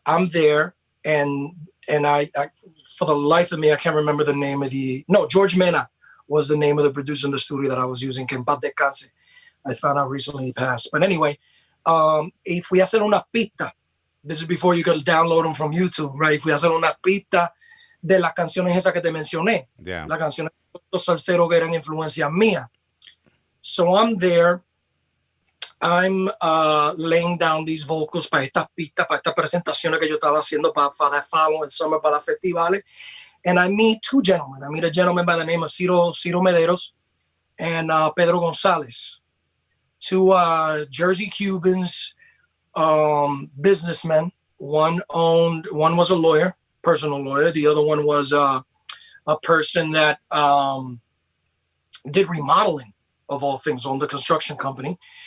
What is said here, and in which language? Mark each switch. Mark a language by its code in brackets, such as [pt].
[en] I'm there, and I for the life of me, I can't remember the name of George Mena was the name of the producer in the studio that I was using, [es] que en paz descanse. [en] I found out recently he passed. But anyway, if we [es] hacer una pista, [en] this is before you could download them from YouTube, right? If we [es] hacer una pista de las canciones esas que te mencioné, [en] yeah. [es] Las canciones de los salseros que eran influencia mía. [en] So I'm there. I'm laying down these vocals [es] para estas pistas, para estas presentaciones que yo estaba haciendo para [en] that following summer, [es] para los festivales. [en] And I meet two gentlemen. I meet a gentleman by the name of Ciro Mederos and Pedro Gonzalez, two Jersey Cubans, businessmen. One was a lawyer, personal lawyer. The other one was a person that did remodeling, of all things, on the construction company.